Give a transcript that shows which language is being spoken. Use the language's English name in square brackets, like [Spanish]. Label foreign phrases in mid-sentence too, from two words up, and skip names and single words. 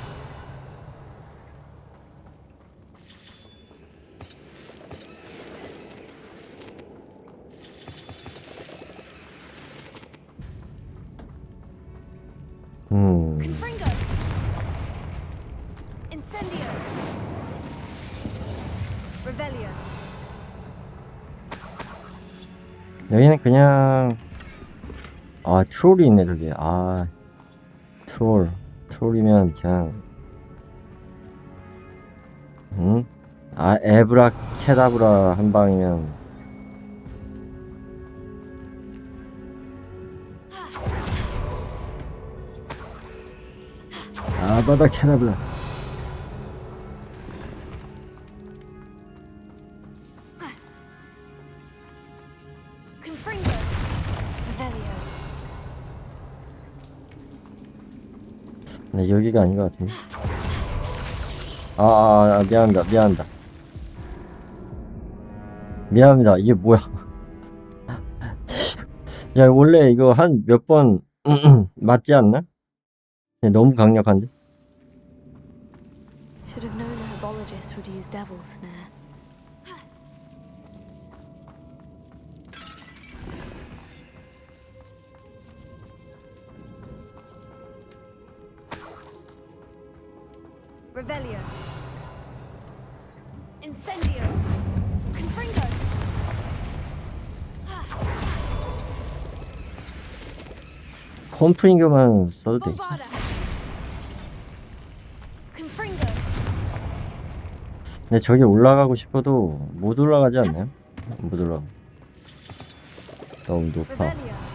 [Latin] Confringo. Incendio. Revelio. [Korean] 여기는 그냥 트롤이 있네 저기. 트롤이면 그냥 에브라 캐다브라 한 방이면 아바다 캐다브라. [Latin] Confringo. Revelio. [Korean] 네, 여기가 아닌 것 같은데. 미안합니다. 이게 뭐야? 야, 원래 이거 한 몇 번 맞지 않나? 네, 너무 강력한데? [English] Should have known a herbologist would use devil's snare. [Latin] Revelio. Incendio. Confringo. [Korean] 컴프링교만 써도 돼. [Latin] Bovada. Confringo. [Korean] 근데 저기 올라가고 싶어도 못 올라가지 않나요? 못 올라가. 너무 높아. [Latin] Revelio.